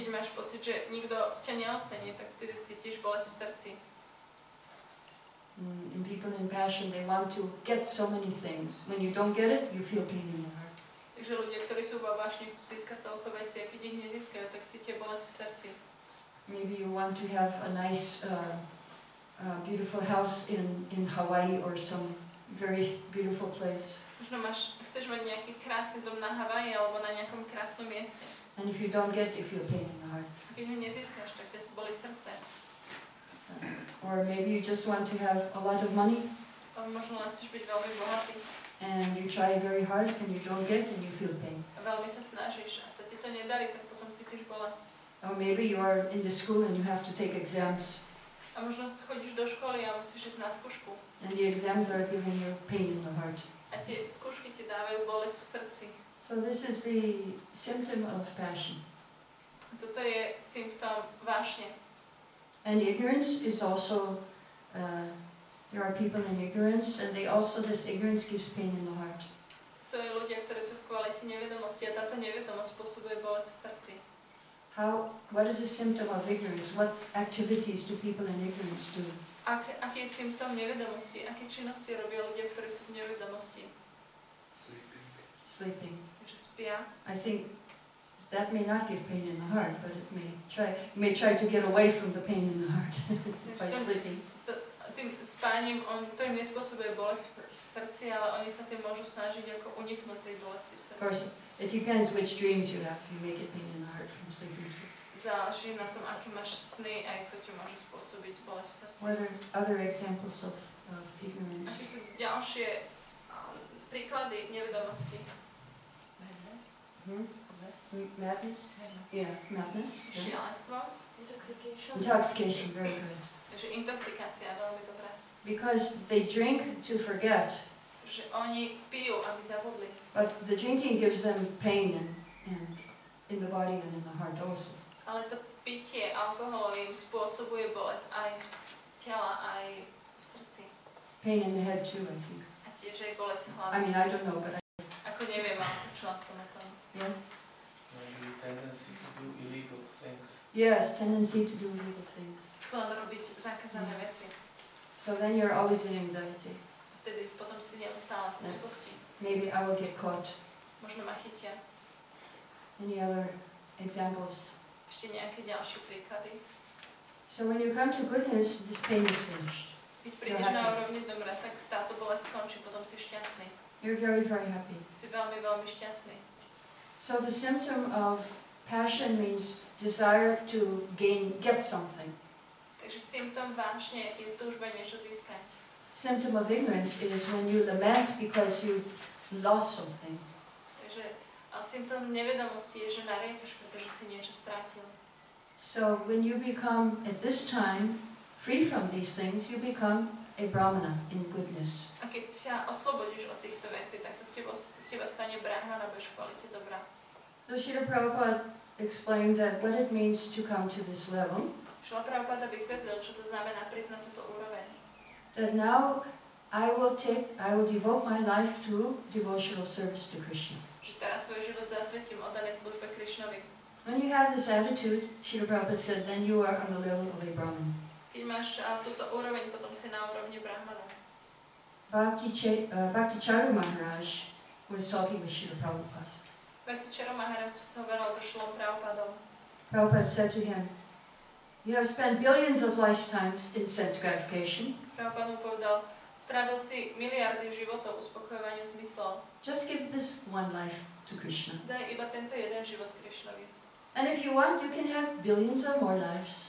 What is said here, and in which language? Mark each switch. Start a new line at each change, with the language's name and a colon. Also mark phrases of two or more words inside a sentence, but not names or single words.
Slovak: Keď máš pocit, že nikto ťa neocení, tak vtedy cítiš bolesť v srdci.
English: And people in passion, they want to get so many things. When you don't get it, you feel pain in your heart.
Slovak: Takže ľudia, ktorí sú vo vášni, chcú získať toľko vecí, a keď ich nezískajú, tak cítia bolesť v srdci.
English: Maybe you want to have a nice, beautiful house in Hawaii or some very beautiful place.
Slovak: Možno chceš mať nejaký krásny dom na Havaji alebo na nejakom krásnom mieste.
English: And if you don't get it, you feel pain in the heart.
Slovak: A keď ho nezískaš, tak ťa bolí srdce.
English: Or maybe you just want to have a lot of money.
Slovak: A možno len chceš byť veľmi bohatý.
English: And you try very hard and you don't get and you feel pain.
Slovak: A veľmi sa snažíš a sa ti to nedarí, tak potom cítiš bolesť.
English: Or maybe you are in the school and you have to take exams.
Slovak: A možno chodíš do školy a musíš ísť na skúšku.
English: And the exams are giving you pain in the heart.
Slovak: A tie skúšky ti dávajú bolesť v srdci.
English: So this is the symptom of passion.
Slovak: Toto je symptóm vášne.
English: And ignorance is also, there are people in ignorance and this ignorance gives pain in the heart.
Slovak: Sú ľudia, ktorí sú v kvalite nevedomosti a táto nevedomosť spôsobuje bolesť v srdci.
English: What is the symptom of ignorance? What activities do people in ignorance do?
Slovak: Aký je symptóm nevedomosti? Aké činnosti robia ľudia, ktorí sú v nevedomosti?
English: Sleeping.
Slovak: Takže spia.
English: I think that may not give pain in the heart, but it may try to get away from the pain in the heart by sleeping.
Slovak: Tým spáním to im nespôsobuje bolesť v srdci, ale oni sa tým môžu snažiť ako uniknúť tej bolesti v srdci.
English: Of course, it depends which dreams you have. You make it pain in the heart from sleeping too.
Slovak: Záleží na tom, aké máš sny, aj to ti môže spôsobiť bolesť v srdci.
English: What are other examples of ignorance?
Slovak: Aké sú ďalšie príklady nevedomosti?
English: Madness? Yeah, madness. Yeah.
Slovak: Šialenstvo.
English: Intoxication, very good.
Slovak: Takže intoxikácia, veľmi dobrá.
English: Because they drink to forget,
Slovak: Že oni pijú, aby zabudli.
English: but the drinking gives them pain and in the body and in the heart also.
Slovak: Ale to pitie alkoholu im spôsobuje bolesť aj v tela, aj v srdci.
English: Pain in the head too, I think.
Slovak: A tiež aj bolesť v hlave.
English: I mean, I don't know, but
Slovak: Ako neviem, ale počula som o tom.
English: yes. Maybe tendency to do illegal things. Yes, tendency to do illegal things.
Slovak: Sklon robiť zakázané veci.
English: So then you're always in anxiety.
Slovak: Vtedy potom si neustále v úzkosti.
English: Maybe I will get caught.
Slovak: Možno ma chytia.
English: Any other examples?
Slovak: Ešte nejaké ďalšie príklady.
English: So when you come to goodness, this pain is finished.
Slovak: Keď prídeš na úrovni dobra, tak táto bolesť skončí, potom si šťastný.
English: You're very, very happy.
Slovak: Si veľmi, veľmi šťastný.
English: So the symptom of passion means desire to get something.
Slovak: Takže symptóm vášne je túžba niečo získať.
English: Symptom of ignorance is when you lament because you lost something.
Slovak: Takže a symptóm nevedomosti je, že nariechaš, pretože si niečo strátil.
English: So when you become, at this time, free from these things, you become a brahmana in goodness.
Slovak: A keď sa oslobodíš od týchto vecí, tak sa z teba stane brahmana, budeš v kvalite dobra.
English: So Srila Prabhupada explained that what it means to come to this level,
Slovak: Šrila Prabhupada vysvetlil, čo to znamená prísť na túto úroveň.
English: that now I will devote my life to devotional service to Krishna.
Slovak: Že teraz svoj život zasvetím oddanej službe Krišnovi.
English: When you have this attitude, Srila Prabhupada said, then you are on the level of a brahman.
Slovak: Keď máš túto úroveň, potom si na úrovni brahmana.
English: Bhakti Charu Maharaj was talking with Srila Prabhupada.
Slovak: Bhakti Charu Maharaj sa hovoril so Šrilom Prabhupádom.
English: Prabhupada said to him, you have spent billions of lifetimes in sense gratification.
Slovak: Prabhupada mu povedal, strávil si miliardy životov uspokojovaním zmyslov.
English: Just give this one life to Krishna.
Slovak: Daj iba tento jeden život Krišnovi.
English: And if you want, you can have billions or more lives.